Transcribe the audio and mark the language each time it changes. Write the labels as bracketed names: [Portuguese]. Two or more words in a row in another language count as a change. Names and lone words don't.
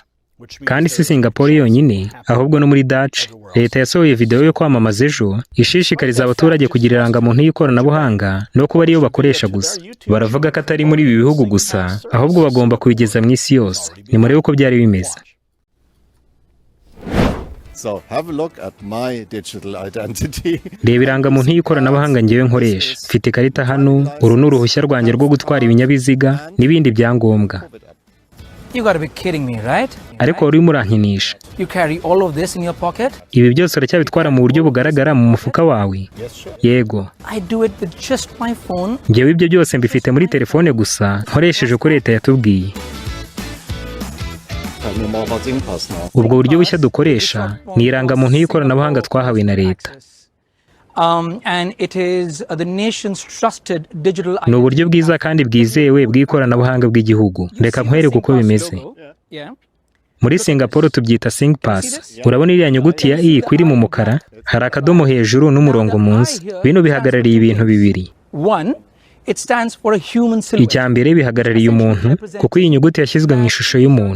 [Kinyarwanda] Kandi si Singapore yonyine, ahubwo no muri Dutch, leta yasohoye video yo kwamamaza ejo ishishikariza abaturage kugira irangamuntu y'ikoranabuhanga no kuba ariyo bakoresha gusa. Baravuga ko atari muri ibi bihugu gusa, ahubwo bagomba kubigeza mu isi yose. Ni murebe uko byari bimeze. [English] So, have a look at my digital identity. [Kinyarwanda] Reba irangamuntu y'ikoranabuhanga ngewe nkoresha. Mfite ikarita hano, uru ni uruhushya rwanjye rwo gutwara ibinyabiziga n'ibindi byangombwa. [English] You got to be kidding me, right? [Kinyarwanda] Ariko wari murankinisha. [English] You carry all of this in your pocket? [Kinyarwanda] Ibi byose uracyabitwara mu buryo bugaragara mu mufuka wawe? Yego. [English] I do it with just my phone. [Kinyarwanda] Ngewe ibyo byose mbifite muri telefone gusa, nkoresheje uko leta yatubwiye. Ubwo buryo bushya dukoresha ni irangamuntu y'ikoranabuhanga twahawe na leta. [English] And it is the nation's trusted digital identity. [Kinyarwanda] Ni uburyo bwiza kandi bwizewe bw'ikoranabuhanga bw'igihugu. Reka nkwereke uko bimeze. Muri Singapore tubyita SingPass. Urabona iriya nyuguti ya I kwiri mu mukara, hari akadomo hejuru n'umurongo munsi. Bino bihagarariye ibintu bibiri. Icya mbere bihagarariye umuntu kuko iyi nyuguti yashyizwe mu ishusho y'umuntu.